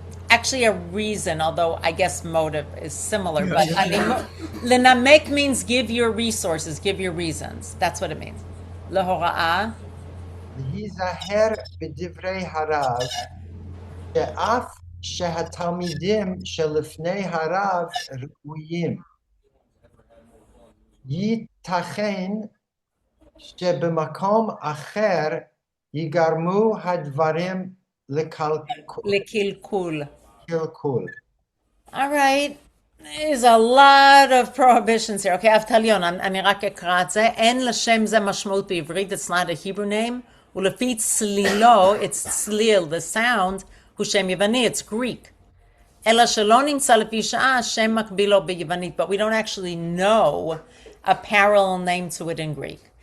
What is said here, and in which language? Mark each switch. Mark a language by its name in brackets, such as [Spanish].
[English] Actually a reason, although I guess motive is similar, but I mean, לנמק means give your resources, give your reasons. That's what it means. להוראה. [Hebrew] להיזהר בדברי הרב, שאף שהתלמידים שלפני הרב ראויים. ייתכן שבמקום אחר יגרמו הדברים לקלקול. קלקול. [English] All right. There's a lot of prohibitions here. [Hebrew] Okay, אבטליון, אני רק אקרא את זה. אין לשם זה משמעות בעברית. [English] It's not a Hebrew name. [Hebrew] ולפי צלילו, [English] it's צליל, the sound, [Hebrew] הוא שם יווני, [English] it's Greek. [Hebrew] אלא שלא נמצא לפי שעה, שם מקבילו ביוונית. [English] But we don't actually know a parallel name to it in Greek.